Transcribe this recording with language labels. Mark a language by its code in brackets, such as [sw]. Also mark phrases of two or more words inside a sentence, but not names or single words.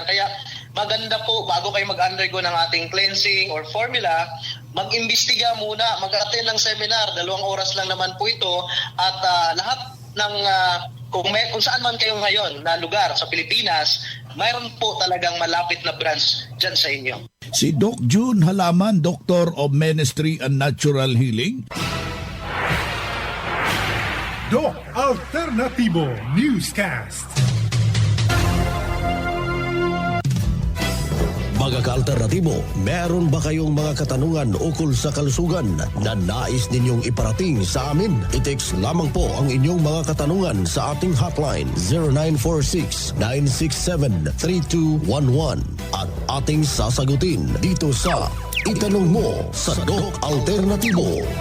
[tl] Kaya maganda po, bago kayo mag-undergo ng ating [en] cleansing or formula, [tl] mag-imbestiga muna, mag-attend ng seminar. 2 oras lang naman po ito. At lahat ng kung saan man kayo ngayon na lugar sa Pilipinas, mayroon po talagang malapit na branch dyan sa inyo. Si Doc June Halaman, [en] Doctor of Ministry and Natural Healing. [tl] Doc Alternativo Newscast. Mga ka-alternatibo, meron ba kayong mga katanungan ukol sa kalusugan na nais ninyong iparating sa amin? I-text lamang po ang inyong mga katanungan sa ating hotline 0946-967-3211 at ating sasagutin dito sa Itanong Mo sa Doc Alternatibo.